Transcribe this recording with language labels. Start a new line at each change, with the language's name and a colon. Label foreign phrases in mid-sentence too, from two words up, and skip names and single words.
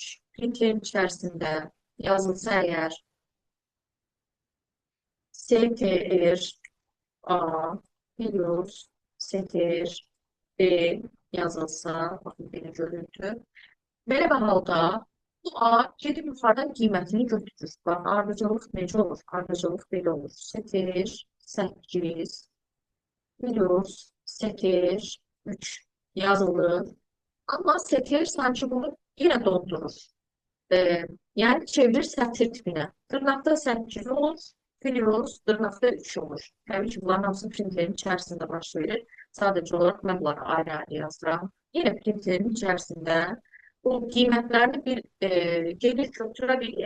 Azerbaijani: Printerin içərisində yazılsa əgər STR A plus STR B yazılsa, baxın belə görüntü. Belə bir halda bu A gedib yuxarıdan qiymətini götürür. Bax, ardıcıllıq necə olur? Ardıcıllıq belə olur. STR 8 plus STR 3 yazılır.
Turkish: Ama STR sanki bunu yine doldurur.
Azerbaijani: Yani çevirir sətir tipinə. Dırnaqda 8 olur, plus dırnaqda 3 olur. Təbii ki, bunların hamısı printerin içərisində baş verir. Sadəcə olaraq mən bunları ayrı-ayrı yazıram. Yine printerin içərisində bu qiymətlərini bir gelir götürə bilir.